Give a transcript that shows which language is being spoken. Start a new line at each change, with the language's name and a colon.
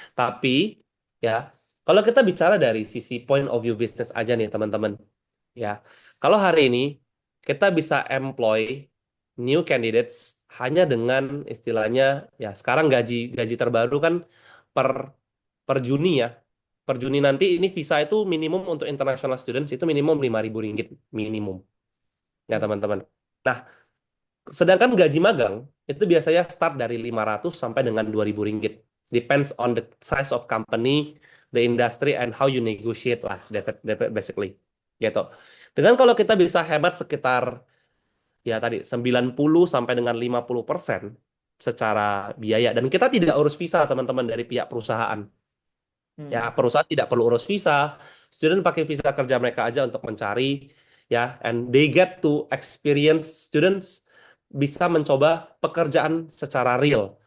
Indonesian: Tapi ya, kalau kita bicara dari sisi
English: point of view
Indonesian: bisnis aja nih teman-teman, ya, kalau hari ini kita bisa
English: employ new candidates
Indonesian: hanya dengan istilahnya, ya sekarang gaji terbaru kan per per Juni ya. Per Juni nanti ini visa itu minimum untuk international students itu minimum 5.000 ringgit minimum. Ya teman-teman. Nah, sedangkan gaji magang itu biasanya start dari 500 sampai dengan 2.000 ringgit.
English: Depends on the size of company, the industry, and how you negotiate lah, basically.
Indonesian: Gitu. Dengan kalau kita bisa hemat sekitar, ya tadi, 90 sampai dengan 50% secara biaya. Dan kita tidak urus visa, teman-teman, dari pihak perusahaan. Ya, perusahaan tidak perlu urus visa. Student pakai visa kerja mereka aja untuk mencari, ya,
English: and they get to experience,
Indonesian: students bisa mencoba pekerjaan secara real.